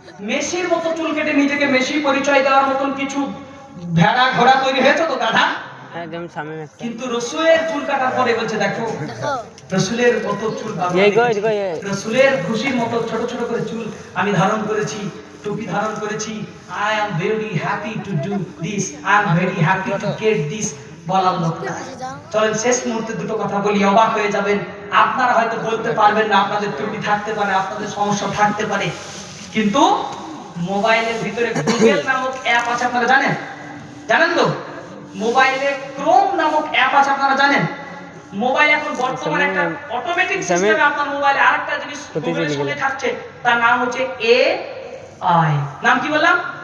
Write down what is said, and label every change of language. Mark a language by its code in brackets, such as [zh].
[bn] মেসির মতো চুল কেটে নিজেকে মেসি পরিচয় দেওয়ার মতন কিছু ভেড়া ঘোড়া তৈরি হয়েছে তো গাধা। একদম সামনে কিন্তু রাসূলের চুল কাটার পরে বলছে দেখো রাসূলের মতো চুল, রাসূলের খুশির মতো ছোট ছোট করে চুল আমি ধারণ করেছি, টুপি ধারণ করেছি। [en] I am very happy to do this, I am very happy to get this। [bn] বলার লোক না। চলেন শেষ মুহূর্তে দুটো কথা বলি, অবাক হয়ে যাবেন। আপনারা হয়তো বলতে পারবেন না, আপনাদের ত্রুটি থাকতে পারে, আপনাদের সমস্যা থাকতে পারে, কিন্তু মোবাইলের ভিতরে গুগল নামক অ্যাপ আছে, আপনারা জানেন? জানেন তো? মোবাইলে ক্রোম নামক অ্যাপ আছে, আপনারা জানেন? মোবাইল এখন বর্তমানে একটা অটোমেটিক সিস্টেমে আপনার মোবাইলে আরেকটা জিনিস গুগলের সঙ্গে থাকছে, তার নাম হচ্ছে AI। নাম কি বললাম?